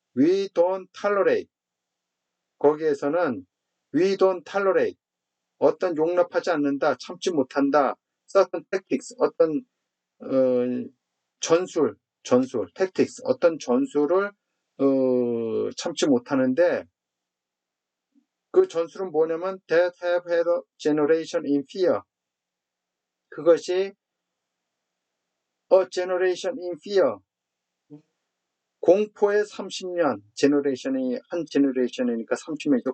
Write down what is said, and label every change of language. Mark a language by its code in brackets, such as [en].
[en] we don't tolerate, [ko] 거기에서는 [en] we don't tolerate, [ko] 어떤 용납하지 않는다, 참지 못한다. certain tactics, 어떤 전술, tactics, 어떤 전술을 참지 못하는데, 그 전술은 뭐냐면 [en] that have had a generation in fear. [ko] 그것이 [en] a generation in fear. [ko] 공포의 30년, 제너레이션이 한 제너레이션이니까 30년이죠.